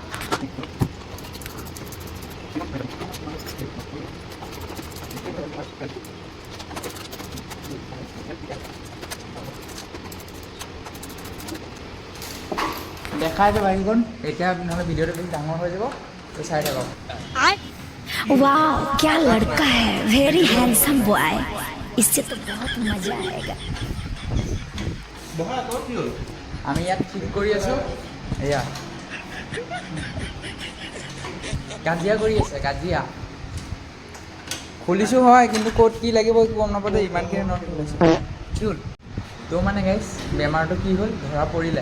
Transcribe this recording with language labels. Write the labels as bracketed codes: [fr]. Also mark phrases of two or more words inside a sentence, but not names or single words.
[as] দেখাই যাব বাকীখন এতিয়া, নহ'লে ভিডিঅ'টো বেছি ডাঙৰ হৈ যাব, তো চাই থাকক। [hi] वाह क्या लड़का है, [en] very handsome boy. [hi] इससे तो बहुत मजा आएगा। [as] আমি ইয়াত ঠিক কৰি আছোঁ। এয়া কাজিয়া কৰি আছে, কাজিয়া খুলিছোঁ হয়, কিন্তু ক'ত কি লাগিব একো গম নাপাওঁ দেই। ইমানখিনি নট খুলিছোঁ কি হ'ল তো মানে গাইছ, বেমাৰটো কি হ'ল ধৰা পৰিলে।